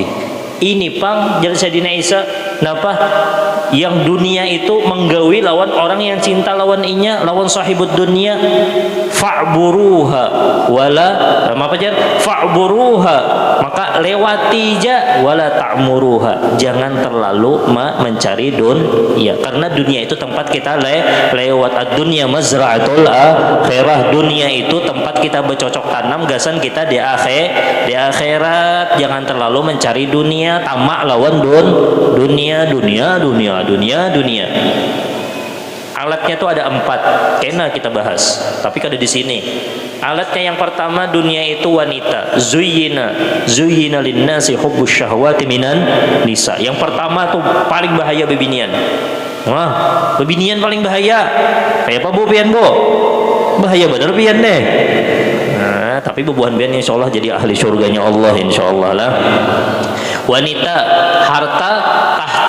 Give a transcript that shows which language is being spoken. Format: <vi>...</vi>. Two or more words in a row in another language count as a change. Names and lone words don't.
<bjn>Ini pang jadi Sayyidina Isa, napa yang dunia itu menggawi lawan orang yang cinta lawan inya, lawan</bjn> <ar>صاحب الدنيا.</ar> <bjn>Fa'buruha wala apa jar? Fa'buruha, maka lewati ja,</bjn> <ar>ولا تعمروها,</ar> <id>jangan terlalu mencari dunia, karena dunia itu tempat kita lewat.</id> <ar>الدنيا مزرعة الآخرة,</ar> <id>dunia itu tempat kita bercocok tanam gasan kita di akhirat. Jangan terlalu mencari dunia, tamak lawan dunia.</id> <bjn>Alatnya itu ada 4, kena kita bahas, tapi kada di sini.</bjn> <id>Alatnya yang pertama, dunia itu wanita.</id> <ar>زين للناس حب الشهوات من النساء.</ar> <bjn>Yang pertama tuh paling bahaya bebinian. Wah, bebinian paling bahaya. Kayak apa bu pian bu? Bahaya bener pian deh. Nah, tapi bebuhan pian insyaallah jadi ahli surganya Allah insyaallah lah.</bjn> <id>Wanita, harta, tahta.</id>